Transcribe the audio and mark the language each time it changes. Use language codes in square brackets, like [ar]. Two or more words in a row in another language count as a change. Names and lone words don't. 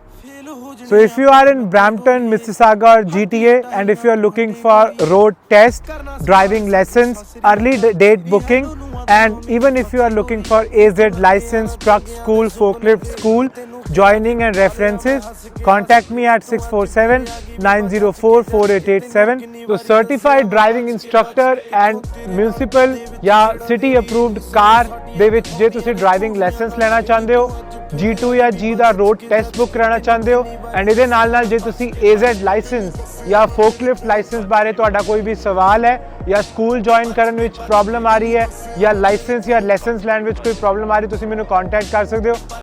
[en] So if you are in Brampton, Mississauga or GTA, and if you are looking for road test, driving lessons, early date booking, and even if you are looking for AZ license, truck school, forklift school, joining and references, contact me at 647-904-4887. So certified driving instructor and municipal या city approved car [pa] ਦੇ ਵਿੱਚ ਜੇ ਤੁਸੀਂ [en] driving license [pa] ਲੈਣਾ ਚਾਹੁੰਦੇ ਹੋ, G2 ਜਾਂ G ਦਾ [en] road test book [pa] ਕਰਾਉਣਾ ਚਾਹੁੰਦੇ ਹੋ, ਐਂਡ ਇਹਦੇ ਨਾਲ ਜੇ ਤੁਸੀਂ [en] AZ license [pa] ਜਾਂ [en] forklift license [pa] ਬਾਰੇ ਤੁਹਾਡਾ ਕੋਈ ਵੀ ਸਵਾਲ ਹੈ ਜਾਂ [en] school join [pa] ਕਰਨ ਵਿੱਚ ਪ੍ਰੋਬਲਮ ਆ ਰਹੀ ਹੈ ਜਾਂ ਲਾਇਸੈਂਸ ਜਾਂ ਲੈਸਨਸ ਲੈਣ ਵਿੱਚ ਕੋਈ ਪ੍ਰੋਬਲਮ ਆ ਰਹੀ, ਤੁਸੀਂ ਮੈਨੂੰ ਕੰਟੈਕਟ ਕਰ ਸਕਦੇ ਹੋ।